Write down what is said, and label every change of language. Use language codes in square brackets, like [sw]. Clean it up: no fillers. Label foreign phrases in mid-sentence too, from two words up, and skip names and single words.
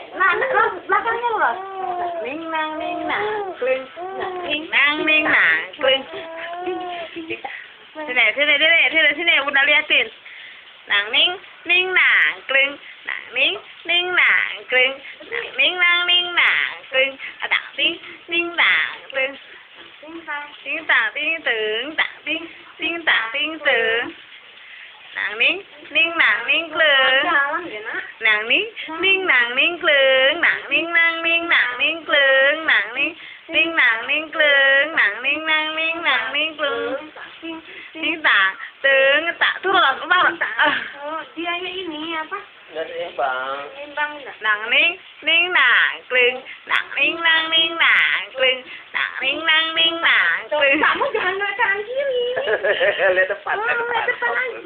[id] Nah, belakangnya loh. Ning nang kling. Ning nang kling. Sini, Bunda liatin. Nang ning nang kling. Nang ning nang kling. Nang ning kling. Ada ning nang kling. Ting tang ting tưởng tang ting tang ting tưởng. Nang ning nang kling. Nang ning kling. Nang ning kling. Nang ning kling. Nang ning kling. Ting tang tưởng tak turun bang. Dia ini apa? Nggak seimbang. Seimbang enggak? Nang ning nang kling. Nang ning nang kling. Nang ning nang kling. Kamu jangan lihat kanan kiri. Lihat depan. Lihat depan aja.